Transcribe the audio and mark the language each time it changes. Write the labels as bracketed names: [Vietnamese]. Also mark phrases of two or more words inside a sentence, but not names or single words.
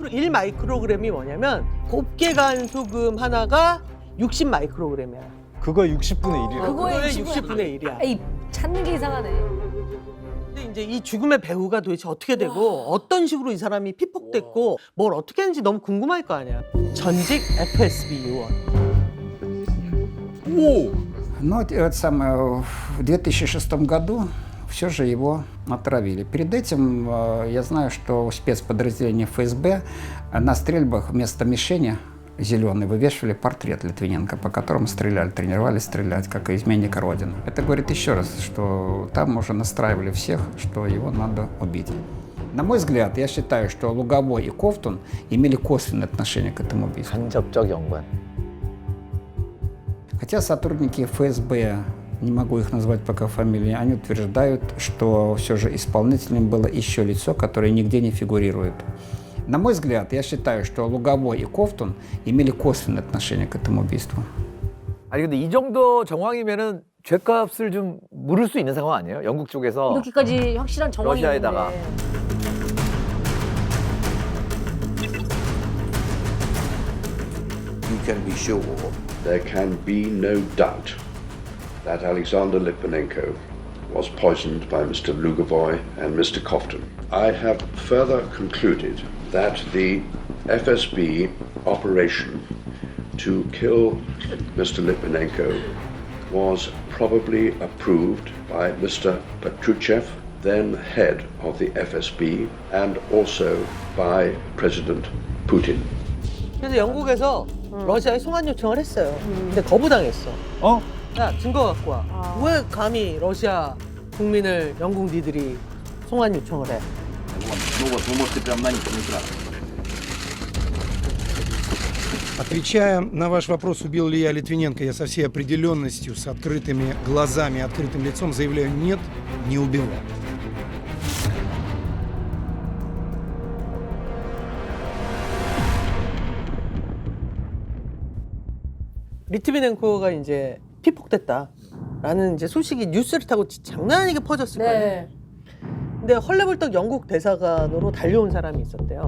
[Korean] 1마이크로그램이 뭐냐면 곱게 간 소금 하나가 60마이크로그램이야. 그거의 60분의 1이라고. 그거의 60분의 1이야. 에이, 찾는 게 이상하네. 근데 이제 이 죽음의 배후가 도대체 어떻게 되고 어떤 식으로 이 사람이 피폭됐고 뭘 어떻게 했는지 너무 궁금할 거 아니야. 전직 FSB 요원. [Russian] Ну, это самое, в 2006 году все же его отравили. Перед этим я знаю, что у спецподразделения ФСБ на стрельбах вместо мишени зеленой вывешивали портрет Литвиненко, по которому стреляли, тренировались стрелять, как изменника Родины. Это говорит еще раз, что там уже настраивали всех, что его надо убить. На мой взгляд, я считаю, что Луговой и Ковтун имели косвенное отношение к этому убийству. [Korean] 간접적 연관. [Russian] Хотя сотрудники ФСБ, не могу их назвать пока фамилии, они утверждают, что все же исполнителем было еще лицо, которое нигде не фигурирует. На мой взгляд, я считаю, что Луговой и Ковтун имели косвенное отношение к этому убийству. [Korean] 아니 근데 이 정도 정황이면은 죗값을 좀 물을 수 있는 상황 아니에요? 영국 쪽에서 이렇게까지 확실한 정황이 러시아에다가. [English] You can be sure there can be no doubt that Alexander Litvinenko was poisoned by Mr. Lugovoy and Mr. Kovtun. I have further concluded that the FSB operation to kill Mr. Litvinenko was probably approved by Mr. Petruchev, then head of the FSB, and also by President Putin. [Korean] 그래서 영국에서 러시아에 송환 요청을 했어요. 근데 거부당했어. 야, 증거 갖고 와. 왜 감히 러시아 국민을 영국 니들이 송환 요청을 해? [Russian] Ну вот, вы можете прям на них не Отвечая на ваш вопрос, убил ли я Литвиненко, я со всей определенностью, с открытыми глазами, открытым лицом заявляю: нет, не убивал. [Korean] 리트비넨코가 이제 피폭됐다라는 이제 소식이 뉴스를 타고 장난 아니게 퍼졌을 거예요. 근데 헐레벌떡 영국 대사관으로 달려온 사람이 있었대요.